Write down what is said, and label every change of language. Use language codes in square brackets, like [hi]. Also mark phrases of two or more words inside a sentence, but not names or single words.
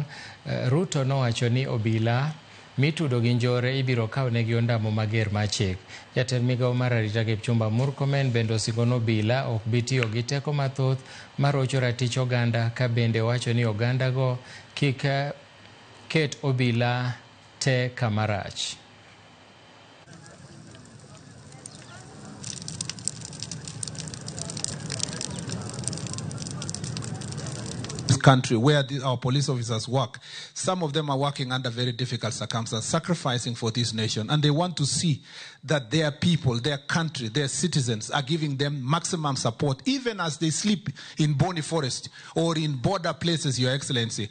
[luo] Ruto nowacho ni obila mitudo gi njore ibiro kawnegi ondamo mager mar chik. Jatend migawo mar arita Kipchumba Murkomen bende osingo obila ok bi tiyo gi teko mathoth mar rocho ratich oganda, ka bende wacho ni oganda go kik ket obila te kamarach. [en] Country where our police officers work, some of them are working under very difficult circumstances, sacrificing for this nation, and they want to see that their people, their country, their citizens are giving them maximum support, even as they sleep in Boni Forest or in border places, Your Excellency.